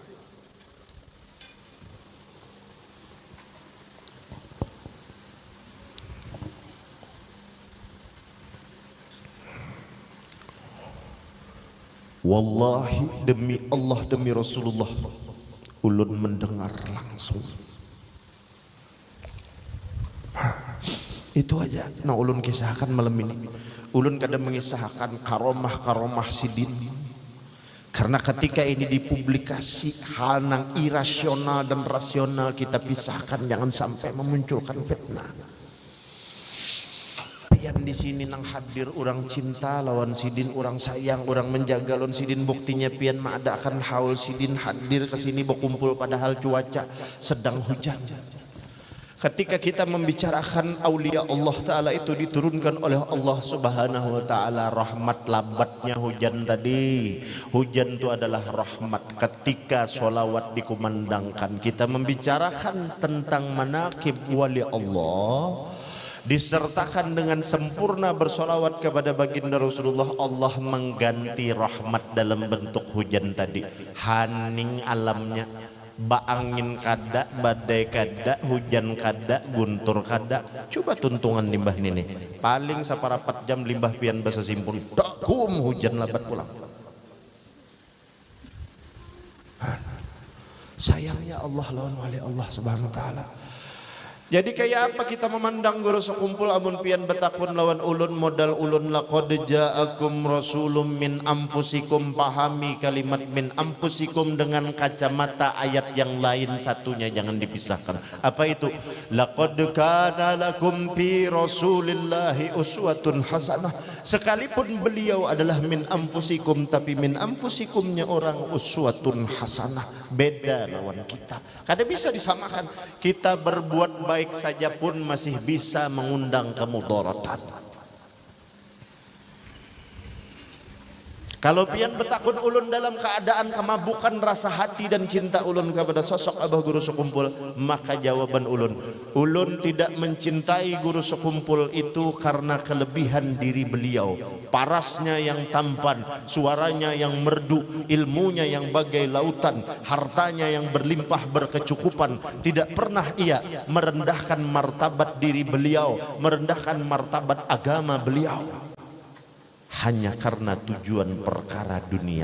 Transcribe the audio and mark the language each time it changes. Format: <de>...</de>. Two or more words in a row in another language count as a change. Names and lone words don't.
<id>Wallahi demi Allah demi Rasulullah, ulun mendengar langsung. Itu aja. Nah ulun kisahkan malam ini. Ulun kadang mengisahkan karomah sidin. Karena ketika ini dipublikasi hal yang irasional dan rasional kita pisahkan, jangan sampai memunculkan fitnah.</id> <bjn>Yang di sini nang hadir orang cinta lawan sidin, orang sayang, orang menjaga lawan sidin.</bjn> <id>Buktinya pian mengadakan haul sidin hadir ke sini berkumpul padahal cuaca sedang hujan. Ketika kita membicarakan aulia Allah Ta'ala itu diturunkan oleh Allah</id> <ar>سبحانه وتعالى</ar> <id>rahmat, lambatnya hujan tadi. Hujan itu adalah rahmat. Ketika sholawat dikumandangkan, kita membicarakan tentang manaqib wali Allah, disertakan dengan sempurna bersolawat kepada baginda Rasulullah, Allah mengganti rahmat dalam bentuk hujan tadi.</id> <bjn>Haning alamnya, angin kada, badai kada, hujan kada, guntur kada. Coba tuntungan limbah ini nih, paling saparapat jam limbah pian basa simpul dakum hujan labat pulang. Sayangnya Allah lawan wali Allah</bjn> <ar>سبحانه وتعالى.</ar> <bjn>Jadi kayak apa kita memandang guru sekumpul amun pian betakun lawan ulun, modal ulun</bjn> <ar>لقد جاءكم رسول من أنفسكم.</ar> <id>Pahami kalimat</id> <ar>من أنفسكم</ar> <id>dengan kacamata ayat yang lain satunya, jangan dipisahkan. Apa itu?</id> <ar>لقد كان لكم في رسول الله أسوة حسنة.</ar> <id>Sekalipun beliau adalah</id> <ar>من أنفسكم,</ar> <id>tapi min anfusikumnya orang</id> <ar>أسوة حسنة.</ar> <bjn>Beda lawan kita. Kada bisa disamakan.</bjn> <id>Kita berbuat baik saja pun masih bisa mengundang kemudaratan. Kalau pian betakun ulun dalam keadaan kemabukan rasa hati dan cinta ulun kepada sosok abah guru sekumpul, maka jawaban ulun, ulun tidak mencintai guru sekumpul itu karena kelebihan diri beliau, parasnya yang tampan, suaranya yang merdu, ilmunya yang bagai lautan, hartanya yang berlimpah berkecukupan. Tidak pernah ia merendahkan martabat diri beliau, merendahkan martabat agama beliau, hanya karena tujuan perkara dunia.</id>